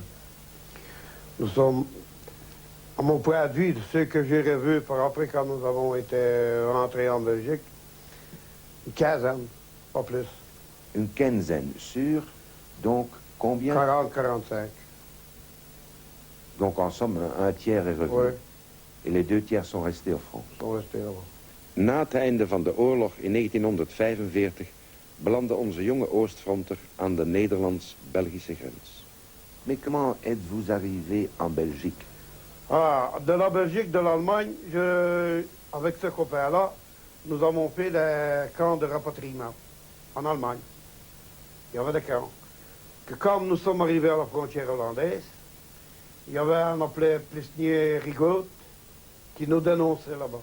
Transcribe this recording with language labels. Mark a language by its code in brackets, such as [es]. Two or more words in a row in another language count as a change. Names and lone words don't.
[fr] Nous sommes, à mon point de vue, de ceux que j'ai revus par après quand nous avons été rentrés en Belgique, une quinzaine, pas plus. Une quinzaine sur, donc combien? 40-45. Donc en somme, un tiers est revenu. Oui. Et les 2 tiers sont restés au front. Sont restés là-bas. [nl] Na het einde van de oorlog in 1945 belandde onze jonge Oostfronter aan de Nederlands-Belgische grens. [fr] Mais comment êtes-vous arrivé en Belgique? Ah, de la Belgique, de l'Allemagne, avec ce copain-là, nous avons fait des camps de rapatriement en Allemagne. Il y avait des camps. Que quand nous sommes arrivés à la frontière hollandaise, il y avait un appelé Plisnier-Rigaud qui nous dénonçait là-bas.